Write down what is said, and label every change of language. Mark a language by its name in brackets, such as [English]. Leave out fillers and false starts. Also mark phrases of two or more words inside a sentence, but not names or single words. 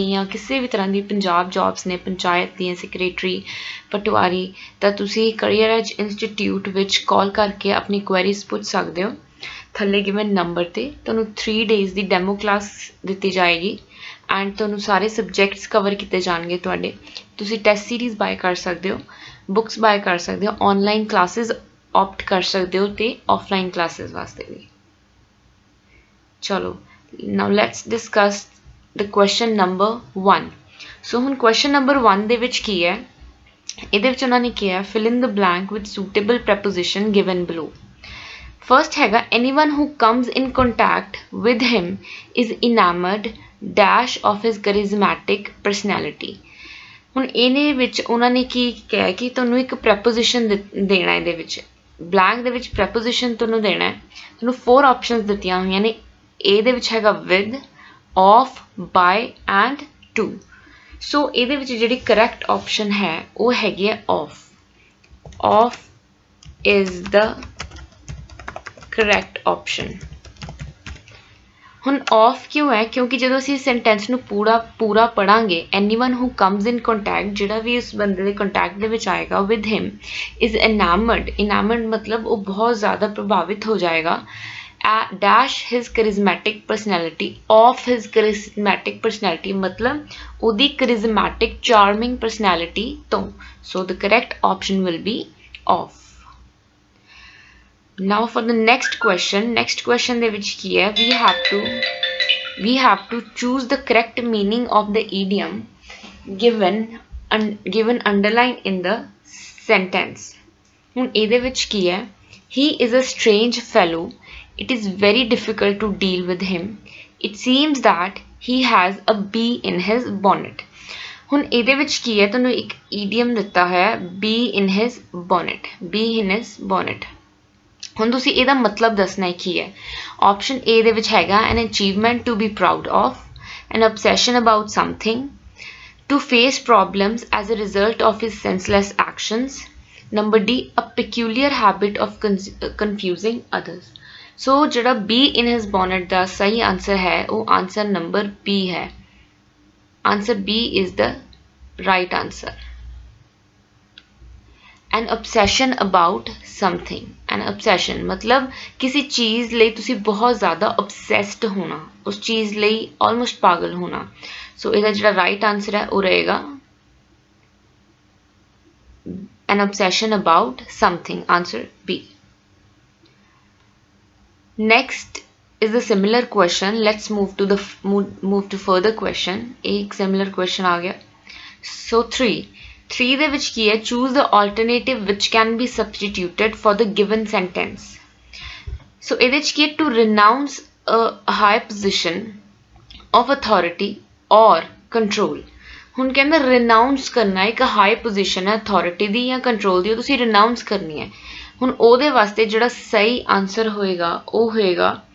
[Punjabi] ਜਾਂ ਕਿਸੇ ਵੀ ਤਰ੍ਹਾਂ ਦੀ ਪੰਜਾਬ ਜੌਬਸ ਨੇ ਪੰਚਾਇਤ ਦੀਆਂ ਸੈਕਟਰੀ ਪਟਵਾਰੀ ਤਾਂ ਤੁਸੀਂ ਕਰੀਅਰ ਐਜ ਇੰਸਟੀਟਿਊਟ ਵਿੱਚ ਕਾਲ ਕਰਕੇ ਆਪਣੀ ਕੁਐਰੀਜ਼ ਪੁੱਛ ਸਕਦੇ ਹੋ ਥੱਲੇ [English] given number [Punjabi] ਤੇ ਤੁਹਾਨੂੰ 3 ਡੇਜ਼ ਦੀ [English] demo class [Punjabi] ਦਿੱਤੀ ਜਾਏਗੀ ਐਂਡ ਤੁਹਾਨੂੰ ਸਾਰੇ ਸਬਜੈਕਟਸ ਕਵਰ ਕੀਤੇ ਜਾਣਗੇ ਤੁਹਾਡੇ ਤੁਸੀਂ [English] test series buy [Punjabi] ਕਰ ਸਕਦੇ ਹੋ [English] books buy [Punjabi] ਕਰ ਸਕਦੇ ਹੋ [English] online classes opt [Punjabi] ਕਰ ਸਕਦੇ ਹੋ ਤੇ [English] offline classes [Punjabi] ਵਾਸਤੇ ਵੀ ਚਲੋ [English] now let's discuss the question number 1 [Punjabi] ਸੋ ਹੁਣ [English] question number 1 [Punjabi] ਦੇ ਵਿੱਚ ਕੀ ਹੈ ਇਹਦੇ ਵਿੱਚ ਉਹਨਾਂ ਨੇ ਕਿਹਾ [English] fill in the blank with suitable preposition given below first ਹੈਗਾ anyone who comes in contact with him is enamored dash of his charismatic personality [Punjabi] ਹੁਣ ਇਹਦੇ ਵਿੱਚ ਉਹਨਾਂ ਨੇ ਕੀ ਕਿਹਾ ਕਿ ਤੁਹਾਨੂੰ ਇੱਕ ਪ੍ਰੈਪੋਜੀਸ਼ਨ ਦੇਣਾ ਇਹਦੇ ਵਿੱਚ ਬਲੈਂਕ ਦੇ ਵਿੱਚ ਪ੍ਰੈਪੋਜੀਸ਼ਨ ਤੁਹਾਨੂੰ ਦੇਣਾ ਹੈ ਤੁਹਾਨੂੰ 4 ਆਪਸ਼ਨਸ ਦਿੱਤੀਆਂ ਹੋਈਆਂ ਨੇ ਇਹਦੇ ਵਿੱਚ ਹੈਗਾ [English] with of by and to [Punjabi] ਸੋ ਇਹਦੇ ਵਿੱਚ ਜਿਹੜੀ [English] correct option [Punjabi] ਹੈ ਉਹ ਹੈਗੀ ਹੈ [English] of is the correct option [Punjabi] ਹੁਣ off ਕਿਉਂ ਹੈ ਕਿਉਂਕਿ ਜਦੋਂ ਅਸੀਂ ਸੈਂਟੈਂਸ ਨੂੰ ਪੂਰਾ ਪੜਾਂਗੇ [English] anyone who comes in contact [Punjabi] ਜਿਹੜਾ ਵੀ ਇਸ ਬੰਦੇ ਦੇ ਕੰਟੈਕਟ ਦੇ ਵਿੱਚ ਆਏਗਾ [English] with him is enamored [Punjabi] ਮਤਲਬ ਉਹ ਬਹੁਤ ਜ਼ਿਆਦਾ ਪ੍ਰਭਾਵਿਤ ਹੋ ਜਾਏਗਾ [English] dash his charismatic personality of his charismatic personality [Punjabi] ਮਤਲਬ ਉਹਦੀ [English] charismatic charming personality [Punjabi] ਤੋਂ [English] so the correct option will be off now for the next question [Punjabi] ਦੇ ਵਿੱਚ ਕੀ ਹੈ [English] we have to choose the correct meaning of the idiom given underline in the sentence [Punjabi] ਹੁਣ ਇਹਦੇ ਵਿੱਚ ਕੀ ਹੈ [English] he is a strange fellow it is very difficult to deal with him it seems that he has a bee in his bonnet [Punjabi] ਹੁਣ ਇਹਦੇ ਵਿੱਚ ਕੀ ਹੈ ਤੁਹਾਨੂੰ ਇੱਕ idiom ਦਿੱਤਾ ਹੈ [English] bee in his bonnet [Punjabi] ਹੁਣ ਤੁਸੀਂ ਇਹਦਾ ਮਤਲਬ ਦੱਸਣਾ ਹੈ ਕੀ ਹੈ ਆਪਸ਼ਨ A ਦੇ ਵਿੱਚ ਹੈਗਾ [English] an achievement to be proud of an obsession about something to face problems as a result of his senseless actions number D a peculiar habit of confusing others [Punjabi] ਸੋ ਜਿਹੜਾ [English] B in his bonnet [Punjabi] ਦਾ ਸਹੀ ਆਨਸਰ ਹੈ ਉਹ ਆਨਸਰ ਨੰਬਰ B ਹੈ [English] ਆਨਸਰ B is the right answer an obsession about something an obsession [Punjabi] ਮਤਲਬ ਕਿਸੇ ਚੀਜ਼ ਲਈ ਤੁਸੀਂ ਬਹੁਤ ਜ਼ਿਆਦਾ obsessed ਹੋਣਾ ਉਸ ਚੀਜ਼ ਲਈ almost ਪਾਗਲ ਹੋਣਾ ਸੋ ਇਹਦਾ ਜਿਹੜਾ [English] right answer [Punjabi] ਹੈ ਉਹ ਰਹੇਗਾ [English] an obsession about something answer B next is a similar question let's move to further question एक similar question [Hindi] आ गया [Punjabi] so 3 ਦੇ ਵਿੱਚ ਕੀ ਹੈ [English] choose the alternative which can be substituted for the given sentence [Punjabi] so ਇਹਦੇ ਵਿੱਚ ਕੀ ਹੈ [English] to renounce a high position of authority or control [Punjabi] ਹੁਣ ਕਹਿੰਦਾ renounce ਕਰਨਾ ਇੱਕ [English] high position [Punjabi] ਹੈ authority ਦੀ ਜਾਂ control ਦੀ ਉਹ ਤੁਸੀਂ renounce ਕਰਨੀ ਹੈ ਹੁਣ ਉਹਦੇ ਵਾਸਤੇ ਜਿਹੜਾ ਸਹੀ ਆਨਸਰ ਹੋਏਗਾ ਉਹ ਹੋਏਗਾ